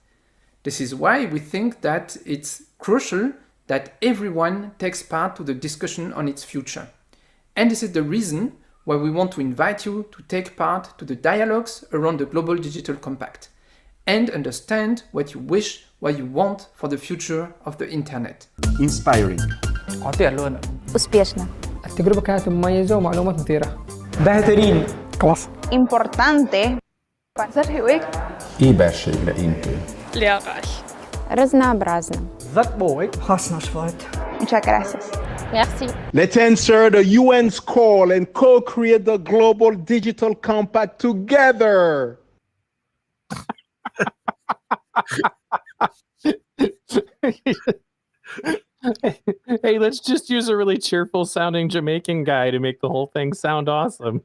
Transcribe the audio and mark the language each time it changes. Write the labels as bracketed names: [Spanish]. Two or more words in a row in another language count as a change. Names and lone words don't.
[English] This is why we think that it's crucial that everyone takes part to the discussion on its future. And this is the reason why we want to invite you to take part to the dialogues around the Global Digital Compact and understand what you wish, what you want for the future of the internet. Inspiring. [Russian] успешно. [Arabic] التجربة كانت مميزة ومعلومات مثيرة. [Persian] بهترين. كلاس. [Spanish] Importante. [Hungarian] Éberség leintő. [Spanish] Разнообразно. Muchas gracias. [French] Merci. [English] Let's answer the UN's call and co-create the Global Digital Compact together. Hey, let's just use a really cheerful sounding Jamaican guy to make the whole thing sound awesome.